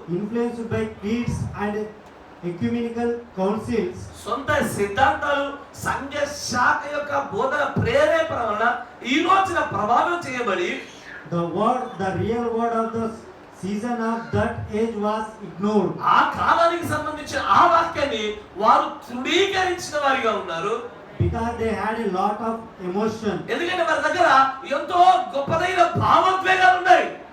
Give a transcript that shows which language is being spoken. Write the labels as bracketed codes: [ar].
[en] influenced by creeds and ecumenical councils, [te] సొంత సిద్ధాంతాలు, సంఘ శాఖ యొక్క బోధన ప్రేరేపణ వలన ఈ రోజున ప్రభావం చేయబడి [en] the real word of the season of that age was ignored. [te] ఆ కాలానికి సంబంధించిన ఆ వాక్యాన్ని వారు తృణీకరించిన వారిగా ఉన్నారు. [en] Because they had a lot of emotion. [te] ఎందుకంటే వారి దగ్గర ఎంతో గొప్పదైన భావోద్వేగాలు ఉన్నాయి.